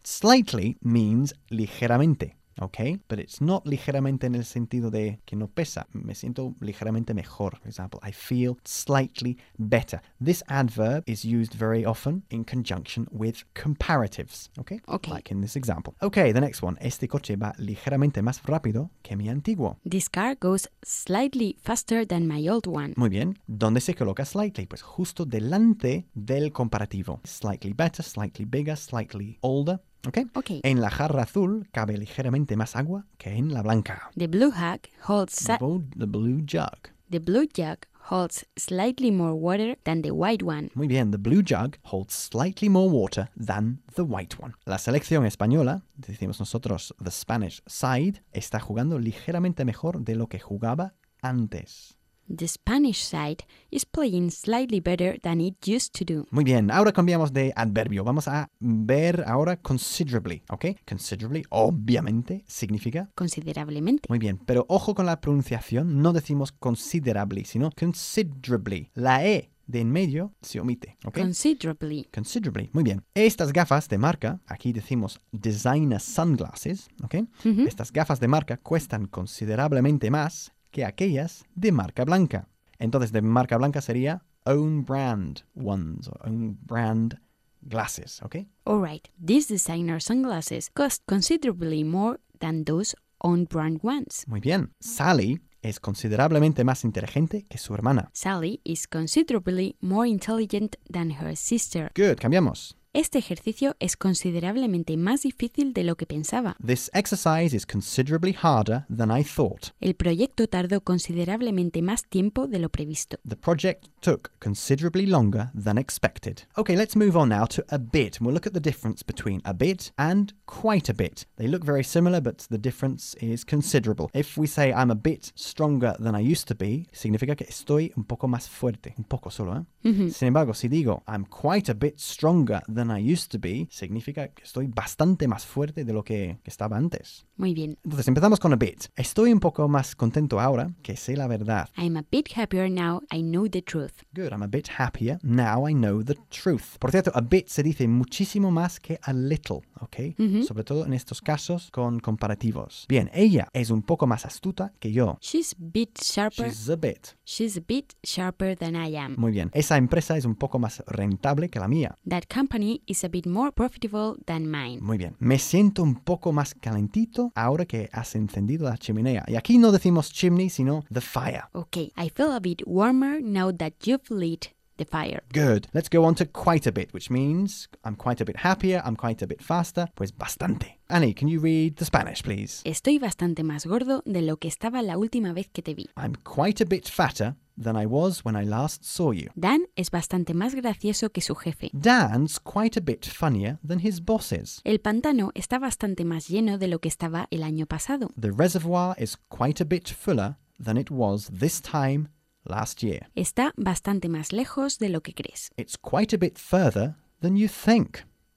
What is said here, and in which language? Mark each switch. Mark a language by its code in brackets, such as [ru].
[en] Slightly means [es] ligeramente. [en] Okay, but it's not [es] ligeramente en el sentido de que no pesa. Me siento ligeramente mejor, [en] for example. I feel slightly better. This adverb is used very often in conjunction with comparatives. Okay? Okay. Like in this example. Okay, the next one. [es] Este coche va ligeramente más rápido que mi antiguo. [en] This car goes slightly faster than my old one. [es] Muy bien. ¿Dónde se coloca slightly? Pues justo delante del comparativo. [en] Slightly better, slightly bigger, slightly older. Okay. Okay. [es] En la jarra azul cabe ligeramente más agua que en la blanca. [en] The blue jug holds The blue jug holds slightly more water than the white one. [es] Muy bien, [en] the blue jug holds slightly more water than the white one. [es] La selección española, decimos nosotros, [en] the Spanish side, [es] está jugando ligeramente mejor de lo que jugaba antes. [en] The Spanish side is playing slightly better than it used to do. [es] Muy bien, ahora cambiamos de adverbio. Vamos a ver ahora considerably, ¿ok? Considerably, obviamente, significa... considerablemente. Muy bien, pero ojo con la pronunciación. No decimos [en] considerably, [es] sino considerably. La E de en medio se omite, ¿ok? [en] Considerably. [es] Considerably, muy bien. Estas gafas de marca, aquí decimos [en] designer sunglasses, [es] ¿ok? Mm-hmm. Estas gafas de marca cuestan considerablemente más que aquellas de marca blanca. Entonces, de marca blanca sería [en] own brand ones, or own brand glasses, [es] ¿ok? [en] All right. These designer sunglasses cost considerably more than those own brand ones. [es] Muy bien. Sally es considerablemente más inteligente que su hermana. [en] Sally is considerably more intelligent than her sister. Good, [es] cambiamos. Este ejercicio es considerablemente más difícil de lo que pensaba. [en] This exercise is considerably harder than I thought. [es] El proyecto tardó considerablemente más tiempo de lo previsto. [en] The project took considerably longer than expected. Okay, let's move on now to a bit. We'll look at the difference between a bit and quite a bit. They look very similar, but the difference is considerable. If we say I'm a bit stronger than I used to be, [es] significa que estoy un poco más fuerte. Un poco solo, ¿eh? Sin embargo, si digo [en] I'm quite a bit stronger than I used to be, [es] significa que estoy bastante más fuerte de lo que estaba antes. Muy bien. Entonces, empezamos con a bit. Estoy un poco más contento ahora que sé la verdad. [en] I'm a bit happier now I know the truth. Good, I'm a bit happier now I know the truth. [es] Por cierto, a bit se dice muchísimo más que a little, ¿ok? Sobre todo en estos casos con comparativos. Bien, ella es un poco más astuta que yo. [en] She's a bit sharper. She's a bit sharper than I am. [es] Muy bien. Esa empresa es un poco más rentable que la mía. [en] That company is a bit more profitable than mine. [es] Muy bien. Me siento un poco más calentito ahora que has encendido la chimenea. Y aquí no decimos [en] chimney, [es] sino [en] the fire. Okay. I feel a bit warmer now that you've lit the fire. Good. Let's go on to quite a bit, which means I'm quite a bit happier, I'm quite a bit faster, [es] pues bastante. [en] Annie, can you read the Spanish, please? [es] Estoy bastante más gordo de lo que estaba la última vez que te vi. [en] I'm quite a bit fatter than I was when I last saw you. [es] Dan es bastante más gracioso que su jefe. [en] Dan's quite a bit funnier than his bosses. [es] El pantano está bastante más lleno de lo que estaba el año pasado. [en] The reservoir is quite a bit fuller than it was this time last year. [es] Está bastante más lejos de lo que crees. [en] It's quite a bit further than you think.